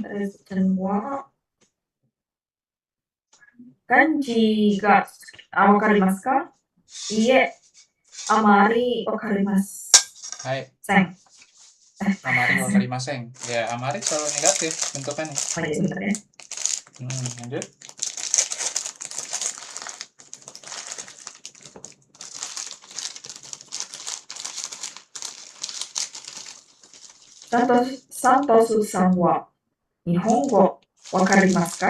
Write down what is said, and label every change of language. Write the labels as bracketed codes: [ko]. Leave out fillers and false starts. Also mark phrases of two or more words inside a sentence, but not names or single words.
[ja] テレサちゃんは漢字が分かりますか? Iie. あまり分かります. Hai. Sen. あまり分かりません. [id] Ya, amari selalu negatif bentukannya. Oh iya bener ya. Lanjut. [ja] サントスさんは日本語分かりますか?